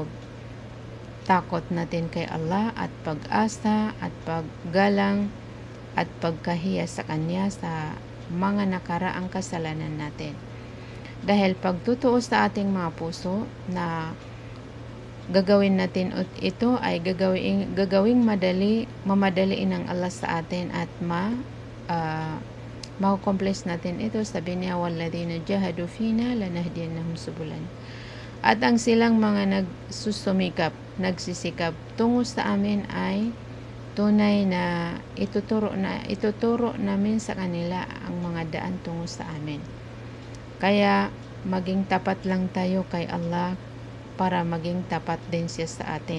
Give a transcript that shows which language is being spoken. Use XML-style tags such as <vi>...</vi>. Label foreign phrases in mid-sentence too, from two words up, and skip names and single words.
<tl>Takot natin kay Allah at pag-asa at paggalang at pagkahiya sa Kanya sa mga nakaraang kasalanan natin. Dahil pagtutuo sa ating mga puso na gagawin natin ito ay gagawing mamadaliin ng Allah sa atin at ma-accomplish natin ito. Sabi niya,</tl> <ar>والذين جاهدوا فينا لنهدينهم سبلا.</ar> <tl>At ang silang mga nagsisikap tungo sa amin ay tunay na ituturo namin sa kanila ang mga daan tungo sa amin. Kaya maging tapat lang tayo kay Allah para maging tapat din siya sa atin.</tl>